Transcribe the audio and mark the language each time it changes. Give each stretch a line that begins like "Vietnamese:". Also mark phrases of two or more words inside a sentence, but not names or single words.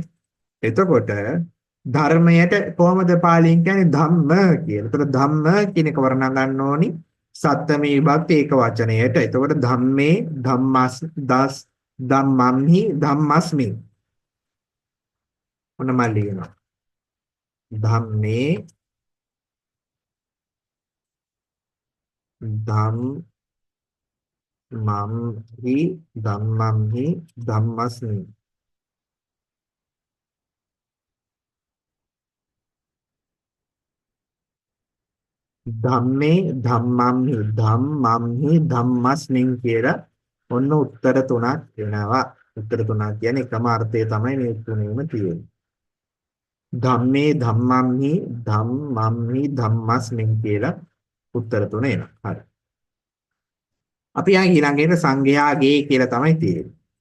Sinhala: එතකොට ධර්මයට කොහොමද පාලියෙන් කියන්නේ ධම්ම කියලා. එතකොට ධම්ම කියන එක වර්ණනා ගන්න ඕනි සත්ත්වමි විභක්ති ඒක වචනයට.
Pali: එතකොට ධම්මේ ධම්මස් දස් ධම්මම්හි ධම්මස්මි.
Sinhala: ඔන්න මම ලියනවා.
Pali: ධම්මේ ධම්මම්හි ධම්මම්හි ධම්මස්මි. ධම්මේ ධම්මම්හි ධම්මස්මින්
Sinhala: කියලා ඔන්න උත්තර තුනක් එනවා. උත්තර තුනක් කියන්නේ එකම අර්ථය තමයි මේ තුනේම තියෙන්නේ.
Pali: ධම්මේ ධම්මම්හි ධම්මස්මින්
Sinhala: කියලා උත්තර තුන එනවා. හරි. අපි ඊළඟට සංඝයාගේ කියලා තමයි තියෙන්නේ.